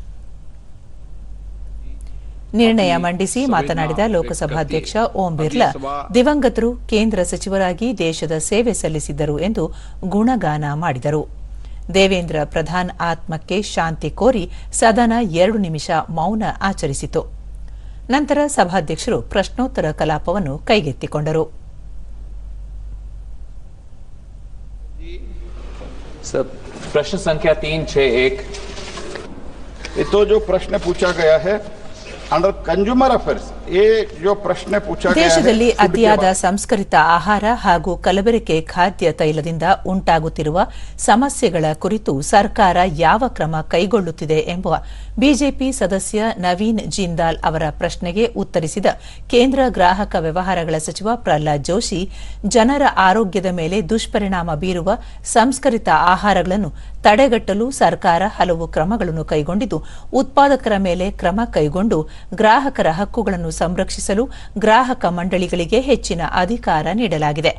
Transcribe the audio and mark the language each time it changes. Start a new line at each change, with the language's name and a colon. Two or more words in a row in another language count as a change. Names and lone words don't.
Kannada: ನಿರ್ಣಯ ಮಂಡಿಸಿ ಮಾತನಾಡಿದ ಲೋಕಸಭಾಧ್ಯಕ್ಷ ಓಂ ಬಿರ್ಲಾ, ದಿವಂಗತರು ಕೇಂದ್ರ ಸಚಿವರಾಗಿ ದೇಶದ ಸೇವೆ ಸಲ್ಲಿಸಿದ್ದರು ಎಂದು ಗುಣಗಾನ ಮಾಡಿದರು. ದೇವೇಂದ್ರ ಪ್ರಧಾನ್ ಆತ್ಮಕ್ಕೆ ಶಾಂತಿ ಕೋರಿ ಸದನ 2 ನಿಮಿಷ ಮೌನ ಆಚರಿಸಿತು. ನಂತರ ಸಭಾಧ್ಯಕ್ಷರು ಪ್ರಶ್ನೋತ್ತರ ಕಲಾಪವನ್ನು ಕೈಗೆತ್ತಿಕೊಂಡರು.
Hindi: प्रश्न संख्या 361 ये तो जो प्रश्न पूछा गया है
English: under consumer affairs,
Hindi: ये जो प्रश्न पूछा गया है
Kannada: ದೇಶದಲ್ಲಿ ಅತಿಯಾದ ಸಂಸ್ಕರಿತ ಆಹಾರ ಹಾಗೂ ಕಲಬೆರಕೆ ಖಾದ್ಯ ತೈಲದಿಂದ ಉಂಟಾಗುತ್ತಿರುವ ಸಮಸ್ಯೆಗಳ ಕುರಿತು ಸರ್ಕಾರ ಯಾವ ಕ್ರಮ ಕೈಗೊಳ್ಳುತ್ತಿದೆ ಎಂಬ ಬಿಜೆಪಿ ಸದಸ್ಯ ನವೀನ್ ಜಿಂದಾಲ್ ಅವರ ಪ್ರಶ್ನೆಗೆ ಉತ್ತರಿಸಿದ ಕೇಂದ್ರ ಗ್ರಾಹಕ ವ್ಯವಹಾರಗಳ ಸಚಿವ ಪ್ರಹ್ಲಾದ್ ಜೋಶಿ, ಜನರ ಆರೋಗ್ಯದ ಮೇಲೆ ದುಷ್ಪರಿಣಾಮ ಬೀರುವ ಸಂಸ್ಕರಿತ ಆಹಾರಗಳನ್ನು ತಡೆಗಟ್ಟಲು ಸರ್ಕಾರ ಹಲವು ಕ್ರಮಗಳನ್ನು ಕೈಗೊಂಡಿದ್ದು, ಉತ್ಪಾದಕರ ಮೇಲೆ ಕ್ರಮ ಕೈಗೊಂಡು ಗ್ರಾಹಕರ ಹಕ್ಕುಗಳನ್ನು ಸಂರಕ್ಷಿಸಲು ಗ್ರಾಹಕ ಮಂಡಳಿಗಳಿಗೆ ಹೆಚ್ಚಿನ ಅಧಿಕಾರ ನೀಡಲಾಗಿದೆ.